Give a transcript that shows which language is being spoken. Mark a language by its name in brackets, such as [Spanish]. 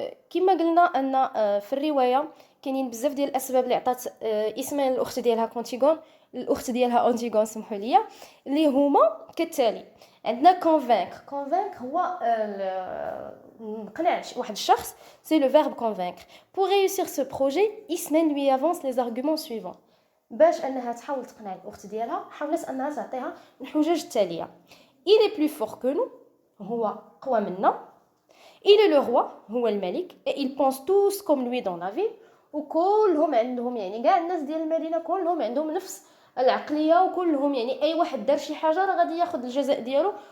[Arabic] كما قلنا ان في الروايه كاينين بزاف ديال الاسباب اللي عطات اسمان الاخت ديالها كونتيغون الاخت ديالها انتيغون سمحوا لي، اللي هما كالتالي. عندنا convaincre هو نقنع واحد الشخص، [French] c'est le verbe convaincre. Pour réussir ce projet, Ismène lui avance les arguments suivants. [Arabic] باش انها تحاول تقنع الاخت ديالها حاولت انها تعطيها الحجج التاليه. [French] Il est plus fort que nous، [Arabic] هو قوى منا. [French] Il est le roi، [Arabic] هو الملك. [French] Et ils pensent tous comme lui dans la ville، [Arabic] وكلهم عندهم يعني كاع الناس ديال المدينه كلهم عندهم نفس العقليه، وكلهم يعني اي واحد دار شي حاجه راه غادي ياخذ الجزاء ديالو.